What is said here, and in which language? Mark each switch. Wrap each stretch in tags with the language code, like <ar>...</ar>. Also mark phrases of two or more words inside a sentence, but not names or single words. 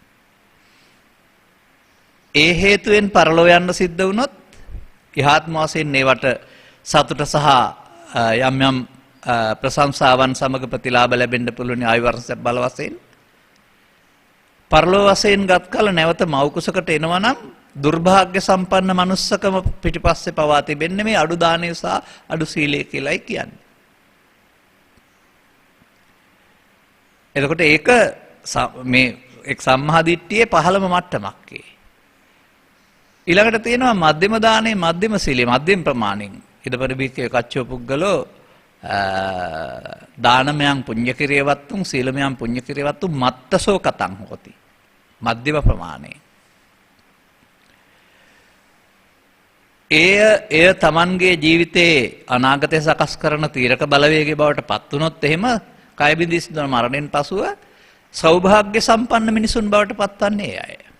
<si>ඒ හේතුවෙන් පරලෝ යන්න සිද්ධ වුණොත් ඉහාත්ම වශයෙන් ඒවට සතුට සහ යම් යම් ප්‍රශංසාවන් සමග ප්‍රතිලාභ ලැබෙන්න පුළුවන් ආයු වර්ෂ බල වශයෙන් පරලෝ වශයෙන් ගත් කල නැවත මව් කුසකට එනවා නම් දුර්භාග්‍ය සම්පන්න මනුස්සකම පිටිපස්සේ පවා තිබෙන්නේ මේ අඩු දානය සහ අඩු සීලය කියලායි කියන්නේ. එතකොට ඒක මේ එක් සම්මා දිට්ඨියේ පහළම මට්ටමක්. ඊළඟට තියෙනවා මධ්‍යම දානේ මධ්‍යම සීලය මධ්‍යම ප්‍රමාණෙන්</si> <pi>ඉදපර බික්කේ කච්චෝ පුද්ගලෝ දානමයන් පුඤ්ඤ කිරියවත්තුන් සීලමයන් පුඤ්ඤ කිරියවත්තුන් මත්තසෝ කතං හොති</pi> <si>මධ්‍යම ප්‍රමාණය. එය තමන්ගේ ජීවිතයේ අනාගතය සකස් කරන තීරක බලවේගය බවට පත් වුණොත් එහෙම කය බිඳී සිදුවන මරණයෙන් පසුව සෞභාග්‍ය සම්පන්න මිනිසුන් බවට පත්වන්නේ අය.</si>